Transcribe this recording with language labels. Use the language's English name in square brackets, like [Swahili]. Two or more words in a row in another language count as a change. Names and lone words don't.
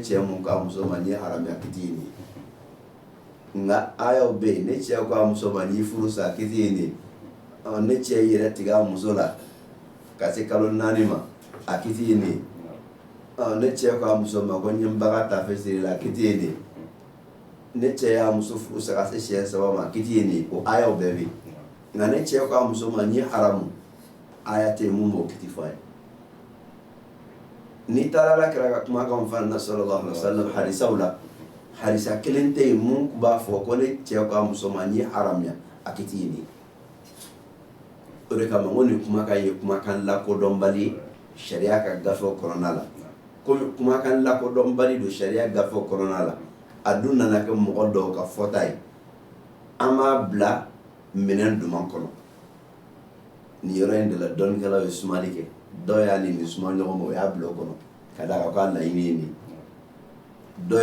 [Bambara] cɛ mun k'a muso ma n'i ye haramuya kiti ye nin ye nka ayaw bɛ yen ne cɛ k'a muso ma n'i furu sa kiti ye nin ye ne cɛ yɛrɛ tigɛ a muso la ka se kalo 4 ma a kiti ye nin ye ne cɛ k'a muso ma ko n ye n ba ka taafe siri la kiti ye nin ye ne cɛ y'a muso furu sa ka se siɲɛ 3 ma kiti ye nin ye o ayaw bɛɛ bɛ yen nka ne cɛ k'a muso ma n'i ye haramu aya tɛ yen mun b'o kiti fɔ a ye n'i taara ala kira ka kumakanw fana na [Arabic] sallallahu alaihi wasallam [Bambara] hadisaw la hadisa kelen tɛ yen mun b'a fɔ ko ne cɛ k'a muso ma n'i ye haramuya a kiti ye nin ye o de kama ko nin kumakan ye kumakan lakodɔnbali ye sariya ka gafew kɔnɔna la komi kumakan lakodɔnbali don sariya gafew kɔnɔna la a dun nana kɛ mɔgɔ dɔw ka fɔta ye an b'a bila minɛn duman kɔnɔ nin yɔrɔ in de la dɔnnikɛlaw ye sumali kɛ dɔw y'a ni suma ɲɔgɔn ma o y'a bila o kɔnɔ ka d'a kan k'a laɲini ye nin dɔw